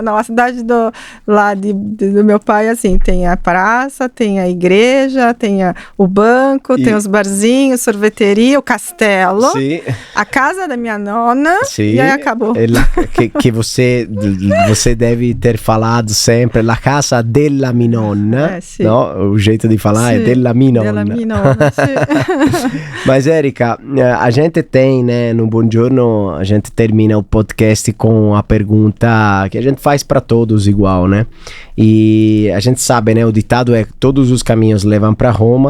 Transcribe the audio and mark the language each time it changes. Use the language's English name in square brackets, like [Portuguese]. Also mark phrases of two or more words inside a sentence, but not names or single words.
[Portuguese] Não, a cidade do meu pai, assim, tem a praça, tem a igreja, tem o banco, tem os barzinhos, sorveteria, o castelo, a casa da minha nona, e aí acabou. Que você deve ter falado sempre, [Italian] la casa della [Portuguese] minha nonna, no? O jeito de falar é della minha nonna. Mas, Érica, a gente tem, né, no Buongiorno, a gente termina o podcast com a pergunta que a gente faz para todos igual, né? E a gente sabe, né, o ditado é todos os caminhos levam para Roma.